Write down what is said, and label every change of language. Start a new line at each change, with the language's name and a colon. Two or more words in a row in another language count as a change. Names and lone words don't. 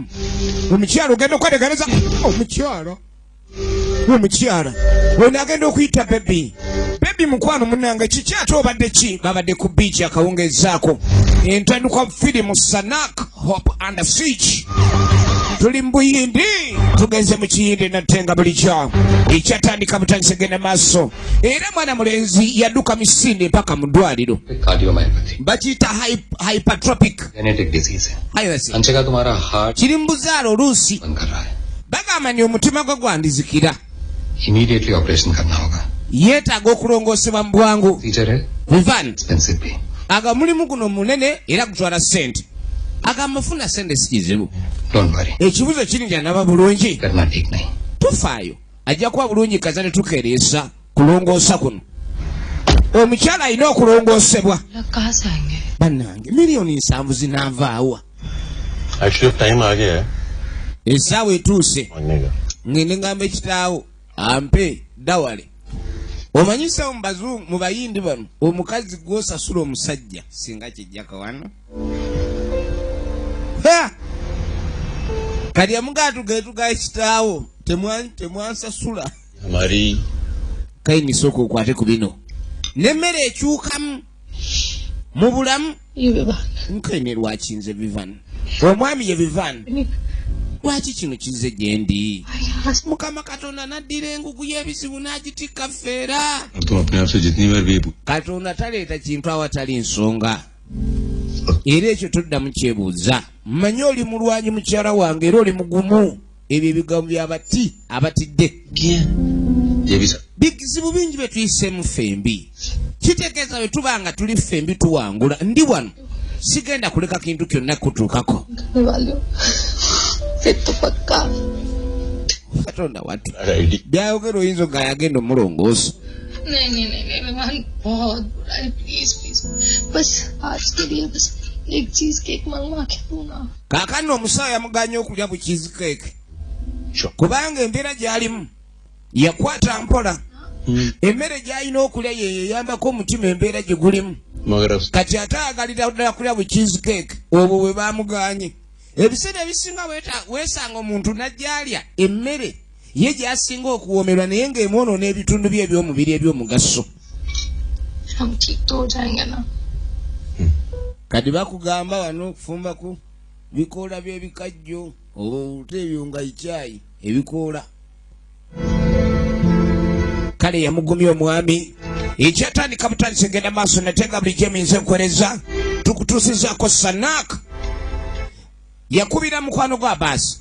Ganda: Omukyala ogenda okweregereza omukyala wena agenda okuyita baby mukwano munange kikyate obadde ki babadde ku beach akawungezaako entandi kwa film Sanak Hope and Siege tuli mbuyindi tugenze mu kiyindi natenga bulijjo ekyatandika butandise genda maaso era mwana mulenzi yadduka misinde mpaka mu ddwaliro bakiyita hypertropic
English: Genetic disease
Hindi: है. है अंशे का तुम्हारा heart
Ganda: kiri mu buzaalo oluusi
Hindi: बंद कर रहा है.
Ganda: bagamba ni omutima gwe gwandizikira
English: Immediately operation
Hindi: करना होगा.
Ganda: yeetaaga okulongoosebwa mu bwangu
Hindi: Feature है Vivan expensive भी.
Ganda: aga mulimu guno munene era gutwala ssente agamufuna ssente si kizibu
English: Don't worry.
Ganda: ekibuzo kiri janaba bulungi
Hindi: करना ठीक नहीं.
Ganda: tufaayo ajja kuba bulungi kaza ne tukereesa kulongoosa kuno omukyala alina okulongoosebwa
Hindi: कहाँ से आएंगे?
Ganda: bannange miliyoni 7 zinavaawa
English: Actually time
Hindi: आ गया है.
Ganda: essaawa etuuse
Hindi: मांगने का.
Ganda: ngende ngamba ekitaawo ampe dawale omanyisawo mu bayindi bano omukazi gw'osasula omusajja singa kijjaka wano kali amugaatu geetuga ekitaawo temwansasula
Hindi: हमारी
Ganda: kayini sooka okwate ku bino n'emmere ekyukamu mu bulamu nkayine lwakinze Vivan omwami ye Vivan lwaki kino kize gye ndi mukama katonda naddira engugu y'ebizibu n'agitikka ffeera
Hindi: तुम अपने आप से जितनी बार भी
Ganda: katonda taleeta kintu awatali nsonga era ekyo toddamu kyebuuza mmanyi oli mulwanyi mukyala wange era oli mugumu ebyo ebigambo by'abati abatidde bizibu bingi bye tuyiseemu fembi kitegeeza bwe tuba nga tuli fembi tuwangula ndi wano sigenda kuleka kintu kyonna kutuukako katonda watu byayogera oyinza nga yagenda omulongoosa
Hindi: नहीं मेहमान बहुत बुरा है प्लीज बस आज के लिए बस एक चीज केक मंगवा के दो ना
Ganda: kaakano omusawo yamuganya okulya bu cheesecake kubanga embeera gy'alimu yakwata mpola emmere gy'alina okulya yeyambako omutima embeera gye gulimu kati ate agalira ddala kulya bu cheesecake obwo bwe baamuganye ebiseera ebisinga weesanga omuntu najjaalya emmere ye gy'asinga okuwoomerwa naye ng'emwonoona ebitundu bye eby'omubiri eby'omugaso.
Hindi: हम ठीक तो हो जाएंगे ना.
Ganda: Kati bakugamba wano okufumba ku bikoola by'ebikajjo oba ebyo nga icaayi ebikoola. Kale yamugumya omwami ekyatandika butandise genda maaso natenga buli gyeminze nkuwereza tukutuusizaako Sanak yakubira mukwano gwa Abbas.